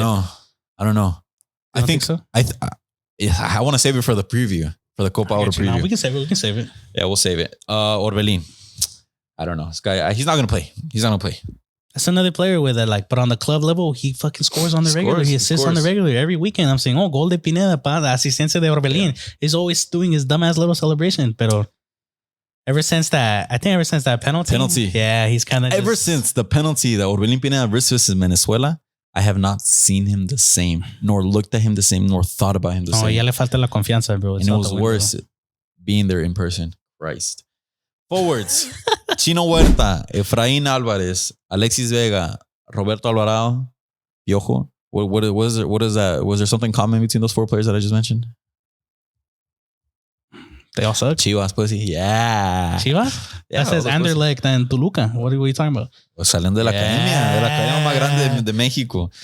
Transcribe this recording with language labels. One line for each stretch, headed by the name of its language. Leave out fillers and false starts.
English: I don't know. I think so. I want to save it for the preview, for the COPA ORO preview. We can save it. Yeah, we'll save it. Orbelín. I don't know. This guy, he's not going to play. That's another player with it, like, but on the club level, he fucking scores on the regular. He assists on the regular every weekend. I'm saying,
Spanish: gol de Pineda, pa, la asistencia de Orbelín.
English: Yeah. He's always doing his dumbass little celebration. Pero ever since that penalty. Yeah, he's kind of ever since the penalty that Orbelín Pineda versus Venezuela, I have not seen him the same, nor looked at him the same, nor thought about him the same.
Spanish: Ya le falta la confianza, bro.
English: And it was worse being there in person. Christ. Forwards. Chino Huerta, Efraín Álvarez, Alexis Vega, Roberto Alvarado, Piojo. What is that? Was there something common between those four players that I just mentioned? They all suck. Chivas, pussy. Yeah. Chivas? Yeah, that says Anderlecht and Toluca. What are you talking about?
Spanish: Pues salen de la academia más grande de México.